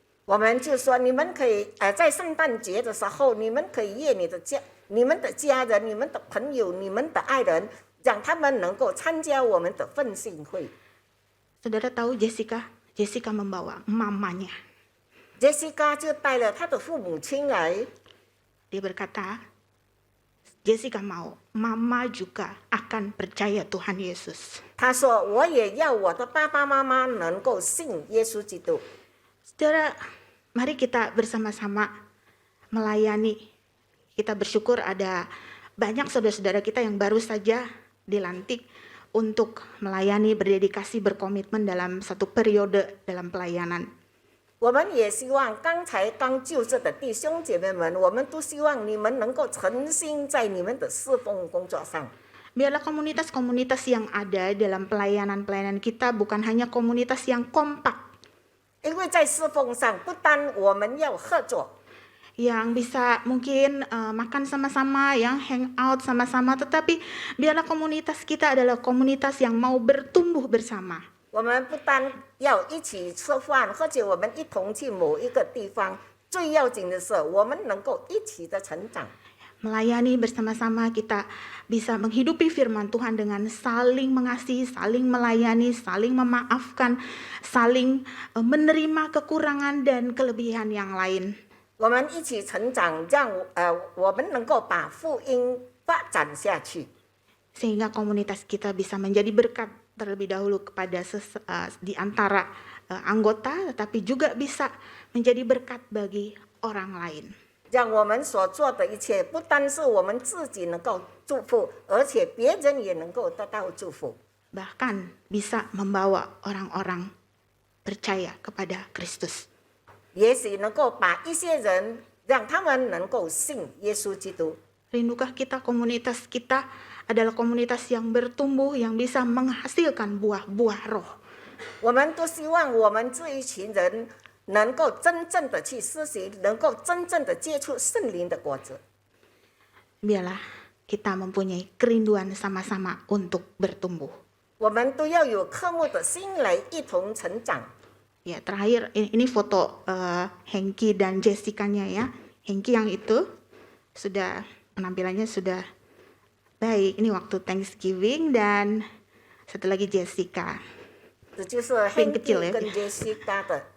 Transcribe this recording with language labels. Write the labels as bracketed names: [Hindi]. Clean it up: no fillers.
[Chinese] 我们就说，你们可以在圣诞节的时候，你们可以约你们的家人、你们的朋友、你们的爱人，让他们能够参加我们的奋兴会。 [Indonesian] Saudara tahu Jessica membawa mamanya. [Chinese] Jessica 就带了她的父母亲来， [Indonesian] Dia berkata, Jessica mau mama juga akan percaya Tuhan Yesus. [Chinese] 她说我也要我的爸爸妈妈能够信耶稣基督。 [Indonesian] Saudara, mari kita bersama-sama melayani. Kita bersyukur ada banyak saudara-saudara kita yang baru saja dilantik untuk melayani, berdedikasi, berkomitmen dalam satu periode dalam pelayanan. [Chinese] 我们也希望刚才刚就职的弟兄姐妹们，我们都希望你们能够诚心在你们的侍奉工作上。 [Indonesian] Biarlah komunitas-komunitas yang ada dalam pelayanan-pelayanan kita bukan hanya komunitas yang kompak, [Chinese] 因为在侍奉上，不单我们要合作， [Indonesian] yang bisa mungkin makan sama-sama, yang [English] hang out [Indonesian] sama-sama, tetapi biarlah komunitas kita adalah komunitas yang mau bertumbuh bersama. [Chinese] 我们不单要一起吃饭，或者我们一同去某一个地方，最要紧的是我们能够一起的成长。 [Indonesian] Melayani bersama-sama, kita bisa menghidupi firman Tuhan dengan saling mengasihi, saling melayani, saling memaafkan, saling menerima kekurangan dan kelebihan yang lain. [Chinese] 我们一起成长，让我们能够把福音发展下去。 [Indonesian] Sehingga komunitas kita bisa menjadi berkat terlebih dahulu kepada di antara anggota, tetapi juga bisa menjadi berkat bagi orang lain. [Chinese] 让我们所做的一切，不单是我们自己能够祝福，而且别人也能够得到祝福。 [Indonesian] Bahkan bisa membawa orang-orang percaya kepada Kristus. [Chinese] 也许能够把一些人，让他们能够信耶稣基督。 [Indonesian] Rindukah kita komunitas kita adalah komunitas yang bertumbuh, yang bisa menghasilkan buah-buah roh. [Chinese] 我们都希望我们这一群人能够真正的去施行，能够真正的接触圣灵的果子。 [Indonesian] Biarlah kita mempunyai kerinduan sama-sama untuk bertumbuh. [Chinese] 我们都要有渴慕的心来一同成长。 [Indonesian] Ya, terakhir ini foto Hengki dan Jessica-nya ya. Hengki yang itu sudah penampilannya sudah baik. Ini waktu Thanksgiving dan satu lagi Jessica. [Chinese] 这就是 [Indonesian] Pink kecil Henry ya. [Chinese] 跟 Jessica 的，